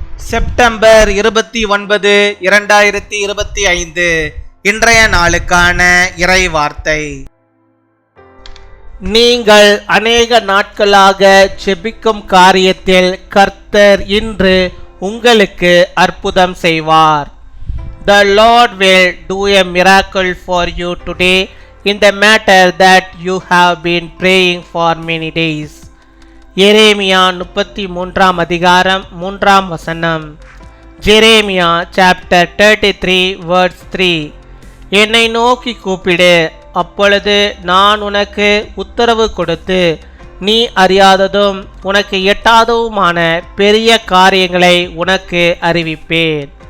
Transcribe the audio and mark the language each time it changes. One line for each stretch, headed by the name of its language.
Tamil: September 29, 2025 இன்றைய நாளுக்கான இறை வார்த்தை. நீங்கள் அநேக நாட்களாக ஜெபிக்கும் காரியத்தில் கர்த்தர் இன்று உங்களுக்கு அற்புதம் செய்வார்.
English: The Lord will do a miracle for you today in the matter that you have been praying for many days.
Tamil: எரேமியா 33 அதிகாரம் 3 வசனம். Jeremiah chapter 33 verse 3. என்னை நோக்கி கூப்பிடு, அப்பொழுது நான் உனக்கு உத்தரவு கொடுத்து நீ அறியாததும் உனக்கு எட்டாததுமான பெரிய காரியங்களை உனக்கு அறிவிப்பேன்.